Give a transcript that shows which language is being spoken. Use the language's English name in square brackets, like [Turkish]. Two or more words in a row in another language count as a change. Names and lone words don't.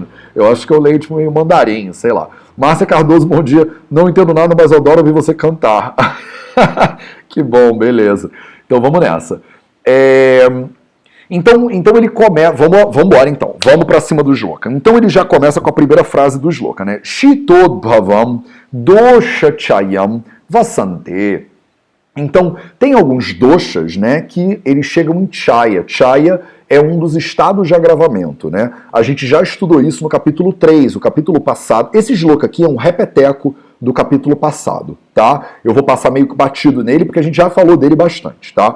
[Portuguese] Eu acho que eu leio tipo meio mandarim, sei lá. Márcia Cardoso, bom dia. Não entendo nada, mas adoro ouvir você cantar. Que bom, beleza. Então vamos nessa. Então ele começa, vamos embora então, vamos para cima do shloka. Então ele já começa com a primeira frase do shloka, né? [Sanskrit] शीतोद्भवं दोषचयं वसन्ते. [Portuguese] Então tem alguns doshas, né, que eles chegam em chaya. Chaya é um dos estados de agravamento, né? A gente já estudou isso no capítulo 3, o capítulo passado. Esse shloka aqui é um repeteco do capítulo passado, tá? Eu vou passar meio que batido nele, porque a gente já falou dele bastante, tá?